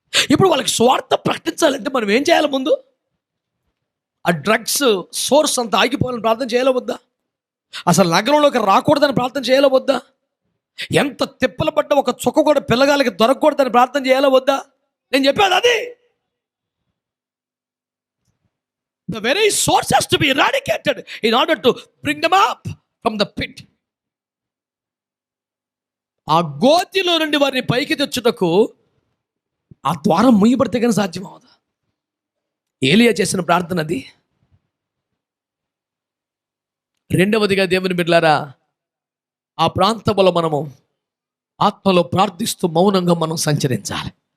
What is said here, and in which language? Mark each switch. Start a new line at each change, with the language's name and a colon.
Telugu: ఇప్పుడు వాళ్ళకి స్వార్థ ప్రకటించాలంటే మనం ఏం చేయాలి? ముందు ఆ డ్రగ్స్ సోర్స్ అంతా ఆగిపోవాలని ప్రార్థన చేయాలో వద్దా? అసలు నగరంలోకి రాకూడదని ప్రార్థన చేయాలో వద్దా? ఎంత తిప్పలు పడ్డ ఒక చుక్క కూడా పిల్లగాలకి దొరకకూడదని ప్రార్థన చేయాలో వద్దా? నేను చెప్పాను అది.
English: The very source has to be eradicated in order to bring them up from the pit.
Telugu: ఆ గోతిలో నుండి వారిని పైకి తెచ్చుటకు ఆ ద్వారం మూయబడితే కానీ సాధ్యం అవదా? ఏలియా చేసిన ప్రార్థన అది. రెండవదిగా దేవుని బిడ్డలారా, ఆ ప్రాంతంలో మనము ఆత్మలో ప్రార్థిస్తూ మౌనంగా మనం సంచరించాలి.